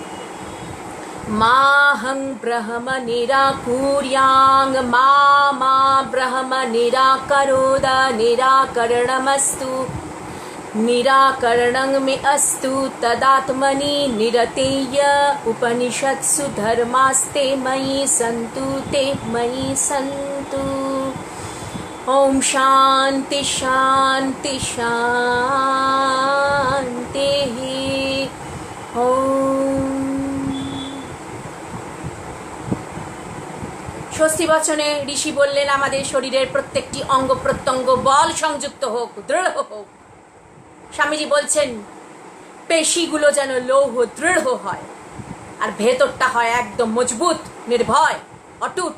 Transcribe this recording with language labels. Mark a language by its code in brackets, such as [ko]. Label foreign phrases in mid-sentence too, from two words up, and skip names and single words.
[sa] माहं ब्रह्म निराकुर्यां मा ब्रह्म निराकरोद निराकरणमस्तु निराकरणं मे अस्तु तदात्मनि निरतेय उपनिषत्सु धर्मास्ते मयि सन्तु ते मयि सन्तु। ॐ शान्ति शान्ति शान्तिः। [bn] ॐ স্বস্তি বচনে ঋষি বললেন, আমাদের শরীরের প্রত্যেকটি অঙ্গ প্রত্যঙ্গ বল সংযুক্ত হোক, দৃঢ় হোক। স্বামীজি বলছেন পেশিগুলো যেন লৌহ দৃঢ় হয় আর ভেতরটা হয় একদম মজবুত, নির্ভয়, অটুট।